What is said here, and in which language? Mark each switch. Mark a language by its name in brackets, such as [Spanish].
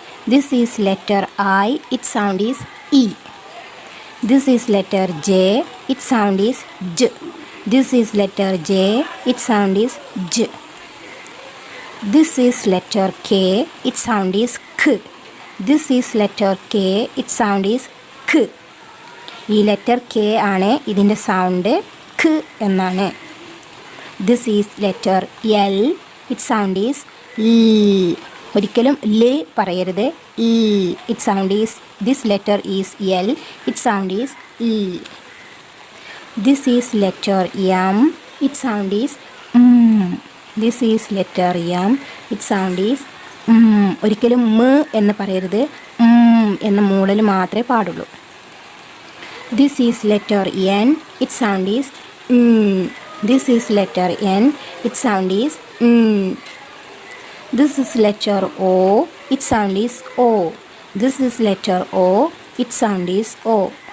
[English] This is letter I, its sound is E. This is letter J, its sound is J. This is letter J, its sound is J. This is letter K, its sound is K. This is letter K, its sound is K. [Malayalam] ഈ letter K ആണ് ഇതിൻ്റെ sound ഖ് എന്നാണ്. [English] This is letter L, it sound is ൽ. [Malayalam] ഒരിക്കലും ല് പറയരുത്, [English] ൽ. It sound is, this letter is L, it sound is ൽ. This is letter M, it sound is this is letter M, it sound is [Malayalam] ഒരിക്കലും മ് എന്ന് പറയരുത്, എന്ന മൂളൽ മാത്രമേ പാടുള്ളൂ. [English] This is letter N, its sound is N. This is letter N, its sound is N. This is letter O, its sound is O. This is letter O, its sound is O.